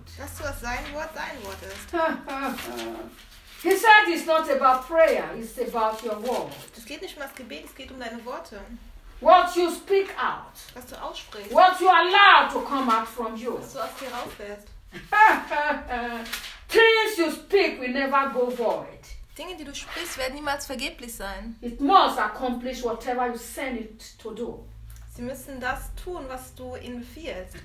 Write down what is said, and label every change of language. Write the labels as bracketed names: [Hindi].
[German] Lass du, dass sein Wort dein Wort ist. [English] He said it's not about prayer, it's about your word. [German] Es geht nicht um das Gebet, es geht um deine Worte. [English] What you speak out. [German] Was du aussprichst. [English] What you allow to come out from you. [German] Was du aus dir rauslässt. [English] Things you speak will never go void. [German] Dinge, die du sprichst, werden niemals vergeblich sein. [English] It must accomplish whatever you send it to do. [German] Sie müssen das tun, was du ihnen befiehlst.